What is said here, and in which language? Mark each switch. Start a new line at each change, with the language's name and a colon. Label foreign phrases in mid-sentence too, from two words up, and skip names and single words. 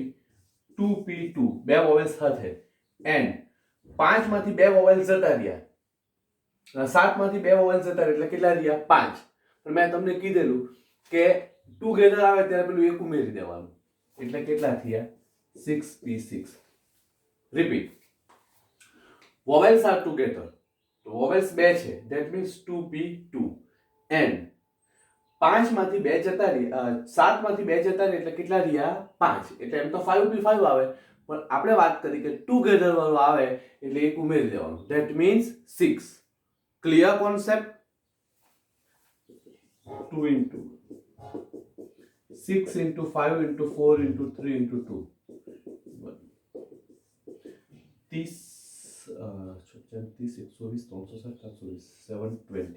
Gujarati: 2p2, બે વોવેલ્સ સાથે. એન્ડ 5 માંથી બે વોવેલ્સ જતા રહ્યા. 7 માંથી બે વોવેલ્સ જતા રહ્યા એટલે કેટલા રહ્યા? 5. પણ મેં તમને કીધેલું કે ટુગેધર આવે ત્યારે પેલું એક ઉમેરી દેવાનું. એટલે કેટલા થયા? 6p6. રિપીટ.
English: Vowels are together.
Gujarati: તો vowels બે છે.
English: That means 2p2. And
Gujarati: 5 માંથી બે જતા રહ્યા, 7 માંથી બે જતા રહ્યા એટલે કેટલા રહ્યા? 5. એટલે એમ તો 5p5 આવે, પણ આપણે વાત કરી કે ટુગેધર વાળું આવે એટલે એક ઉમેરી દેવાનું.
English: That means 6. Clear concept? 2 into 6 into 5 into 4 into 3 into 2. 30, 120, 360, 320, 720.